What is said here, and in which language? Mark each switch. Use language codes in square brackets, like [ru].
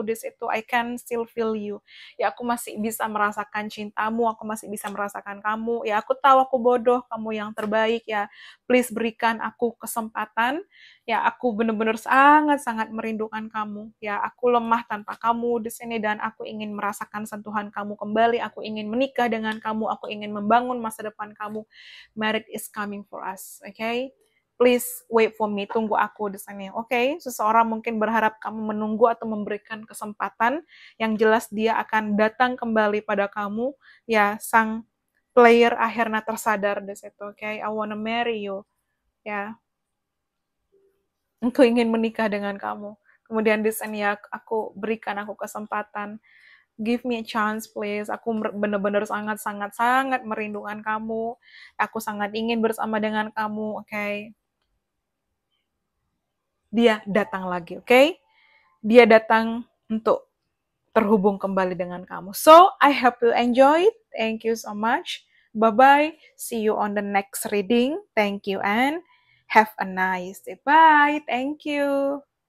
[id] Di situ [en] I can still feel you. [id] Ya aku masih bisa merasakan cintamu. Aku masih bisa merasakan kamu. Ya aku tahu aku bodoh. Kamu yang terbaik ya. Please berikan aku kesempatan. Ya aku benar-benar sangat-sangat merindukan kamu. Ya aku lemah tanpa kamu di sini dan aku ingin merasakan sentuhan kamu kembali. Aku ingin menikah dengan kamu. Aku ingin membangun masa depan kamu. [en] Marriage is coming for us, okay? Please wait for me, [id] tunggu aku di sini, [en] okay? [id] Seseorang mungkin berharap kamu menunggu atau memberikan kesempatan, yang jelas dia akan datang kembali pada kamu, ya, sang player akhirnya tersadar di situ, okay? [en] I wanna marry you, [id] ya. Aku ingin menikah dengan kamu. Kemudian di sini ya, aku berikan aku kesempatan. [en] Give me a chance please. [id] Aku benar-benar sangat merindukan kamu. Aku sangat ingin bersama dengan kamu, oke? Okay? Dia datang lagi, oke? Okay? Dia datang untuk terhubung kembali dengan kamu. [en] So, I hope you enjoy it. Thank you so much. Bye-bye. See you on the next reading. Thank you and have a nice day. Bye. Thank you.